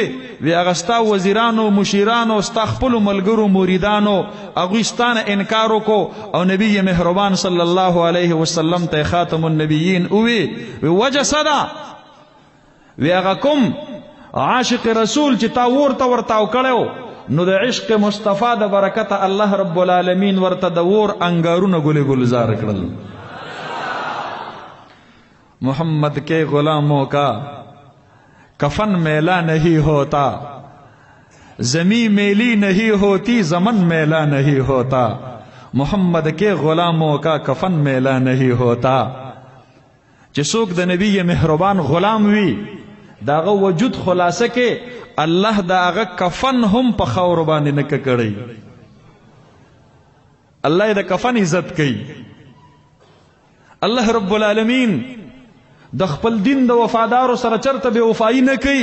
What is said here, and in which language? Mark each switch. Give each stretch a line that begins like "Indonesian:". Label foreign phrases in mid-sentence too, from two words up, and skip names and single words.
Pashto: وی هغه ستا وزیرانو مشیرانو ستا خپلو ملګرو مریدانو هغوی ستانه انکار وکړو او نبی مهربان
Arabic: صلی الله علیه وسلم
Pashto: ته
Arabic: خاتم النبیین
Pashto: ووی وجه څه ده وی هغه کوم عاشق رسول چې تا ورته ورتاو کړی نو د عشق مصطفی د برکته
Arabic: الله رب العالمین
Pashto: ورته د ور انګارونه ګلې گلزار کړل.
Urdu: محمد کے غلاموں کا کفن میلا نہیں ہوتا زمین میلی نہیں ہوتی زمن میلا نہیں ہوتا محمد کے غلاموں کا کفن میلا نہیں ہوتا.
Pashto: چې څوک د نبی مهربان غلام وي داغه وجود خلاصه کې الله داغه کفن هم په خاور باندې نه کړی. الله د کفن عزت کوي.
Arabic: الله رب العالمین
Pashto: د خپل دین د وفادارو سره چرته بے وفایی نه کوي.